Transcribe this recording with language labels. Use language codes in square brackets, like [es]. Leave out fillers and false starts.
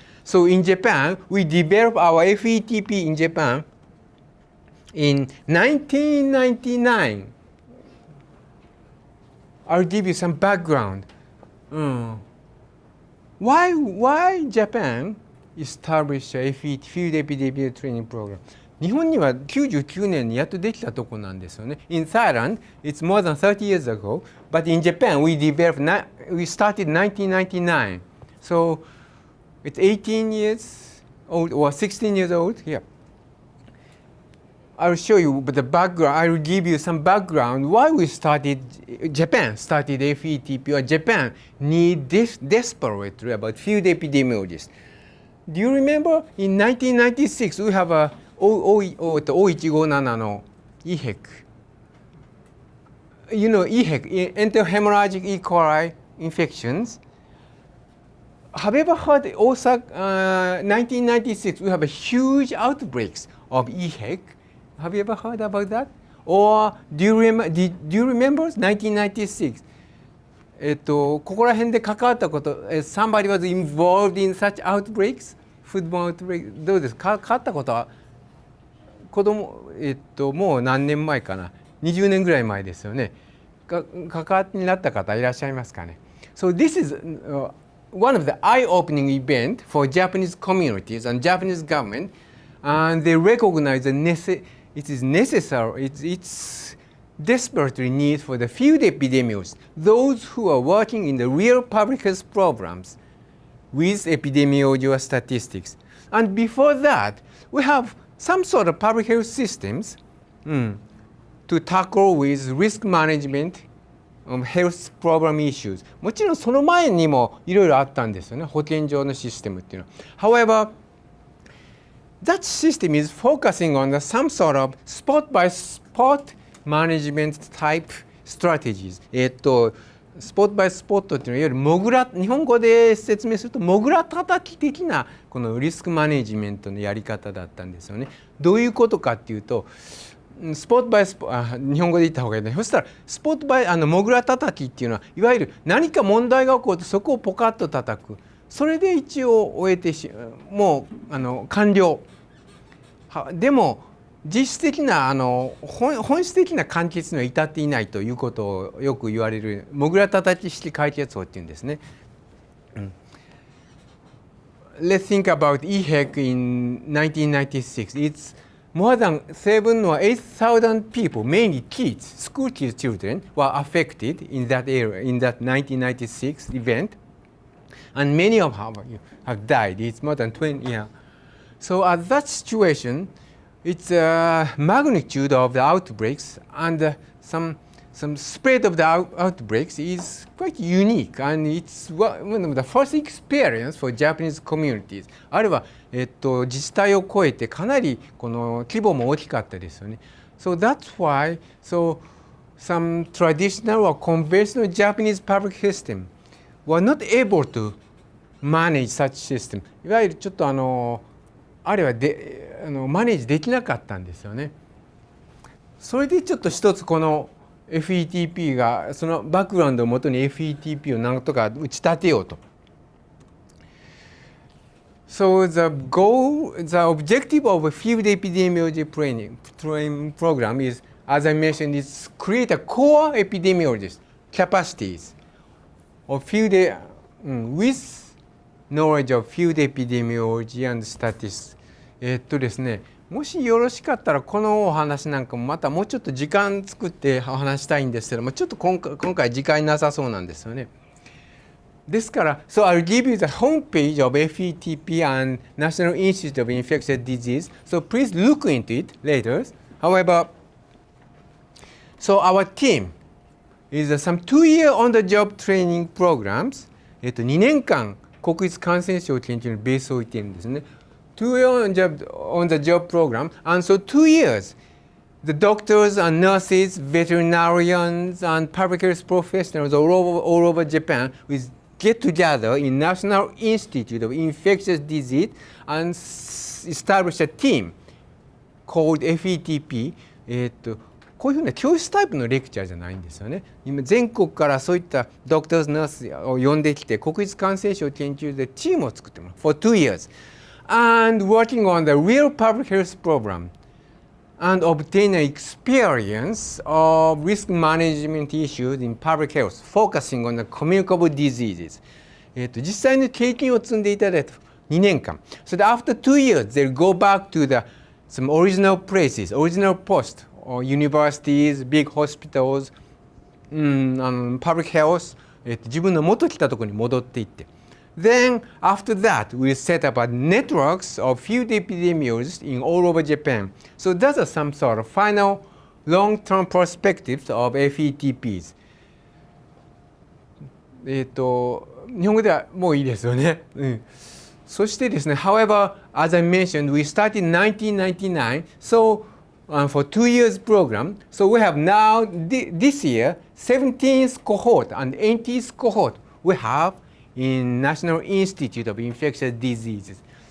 [en] So in Japan, we developed our FETP in Japan in 1999. I'll give you some background. Why Japan established a field epidemiology training program? [ja] 日本には99年にやっとできたとこなんですよね。 [en] In Thailand, it's more than 30 years ago, but in Japan, we started 1999. So it's 18 years old or 16 years old. Yeah. I'll show you the background. I will give you some background why Japan started FETP, or Japan need desperately about field epidemiologists. Do you remember in 1996 we have a O157 の EHEC. You know EHEC, enterohemorrhagic E. coli infections. Have you ever heard Osaka 1996 we have a huge outbreaks of EHEC? Have you ever heard about that? Or do you remember 1996? [ja] ここら辺で関わったこと、 [en] somebody was involved in such outbreaks? Foodborne outbreaks? [ja] どうですか？関わったことは子供、もう何年前かな？ 20年ぐらい前ですよね。関わりになった方いらっしゃいますかね？ [en] So this is one of the eye-opening event for Japanese communities and Japanese government, and they recognize it is necessary, it's desperately need for the field epidemiologists, those who are working in the real public health programs with epidemiology or statistics. And before that, we have some sort of public health systems to tackle with risk management of health problem issues. [ja] もちろんその前にもいろいろあったんですよね、保健所のシステムっていうのは。 [en] However, that system is focusing on some sort of spot by spot management type strategies. [ja] スポットバイスポットっていうのはいわゆる日本語で説明するとモグラ叩き的なこのリスクマネジメントのやり方だったんですよね。どういうことかっていうと、スポットバイスポ日本語で言った方がいいね。そしたらスポットバイモグラ叩きっていうのはいわゆる何か問題が起こるとそこをポカッと叩く。それで一応終えてもう完了。でも実質的な本質的な完結には至っていないということをよく言われるモグラ叩き式解決法っていうんですね。 [en] Let's think about EHEC in 1996. It's more than 7 or 8,000 people, mainly kids, school kids, children, were affected in that area, in that 1996 event. And many of them have died. It's more than 20 years. So at that situation, its magnitude of the outbreaks and some spread of the outbreaks is quite unique, and it's one of the first experience for Japanese communities. [ja] あるいは、自治体を超えてかなりこの規模も大きかったですよね。 [en] So that's why some traditional or conventional Japanese public system were not able to manage such system. [ja] いわゆるちょっとあれはマネージできなかったんですよね。それでちょっと一つこの FETP がそのバックグラウンドをもとに FETP をなんとか打ち立てようと。 [en] So the objective of a field epidemiology training program is, as I mentioned, is create a core epidemiologist capacities of field with knowledge of field epidemiology and statistics. [ja] ですね、もしよろしかったらこのお話なんかもまたもうちょっと時間作ってお話したいんですけども、ちょっと今回時間なさそうなんですよね。ですから、 [en] So I'll give you the homepage of FETP and National Institute of Infectious Disease. So please look into it later. However, so our team is some 2-year on-the-job training programs. [ja] 2年間国立感染症研究のベースを置いているんですね。 [en] on the job program, and so 2 years. The doctors and nurses, veterinarians, and public health professionals all over Japan will get together in National Institute of Infectious Disease and establish a team called FETP. [ja] こういうふうな教室タイプのレクチャーじゃないんですよね。今全国からそういったドクターズナースを呼んできて国立感染症研究所でチームを作ってもらう [en] for 2 years and working on the real public health program and obtain an experience of risk management issues in public health focusing on the communicable diseases. [ja] 実際に経験を積んでいただいた2年間。 [en] So that after 2 years they'll go back to some original places, original posts, or universities, big hospitals, public health, [ja] 自分の元来たところに戻っていって。 [en] Then, after that, we'll set up a networks of field epidemiologists in all over Japan. So those are some sort of final long-term perspectives of FETPs. [ja] 日本語ではもういいですよね。そしてですね、 [en] however, as I mentioned, we started in 1999, so for 2 years program. So we have now, this year, 17th cohort and 18th cohort we have in National Institute of Infectious Diseases.